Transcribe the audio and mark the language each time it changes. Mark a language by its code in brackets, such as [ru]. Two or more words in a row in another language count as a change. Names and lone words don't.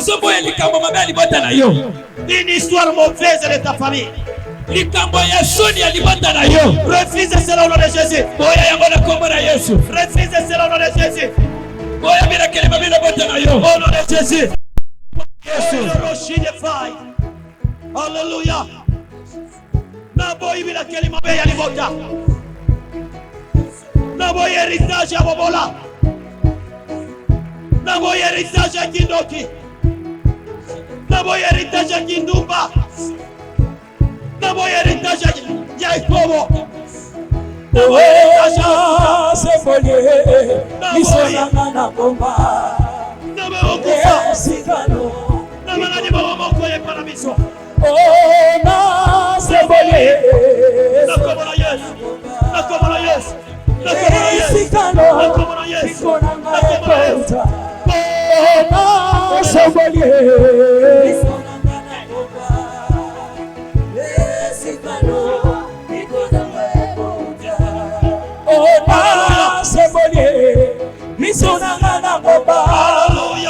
[fr] Une histoire mauvaise de ta famille. Refuse cela au nom de Jésus. Refuse cela au nom de Jésus. Au nom de Jésus. Alléluia. [ln] Naboy bila kelima be ya livota. Naboy héritage ya bobola. Naboy héritage ya kindoki. Naboy héritage ya kindumba. Naboy héritage ya Yakobo. Naboy héritage ya Sefolié. Naboy na komba. Naboy okufa. Namaladi baba moko ye paramiso. Oh na Sefolié. Nakomona Yesu. Nakomona Yesu. Nakomona Yesu. Nakomona Yesu. Nakomona Yesu. Oh na Sefolié. Hallelujah.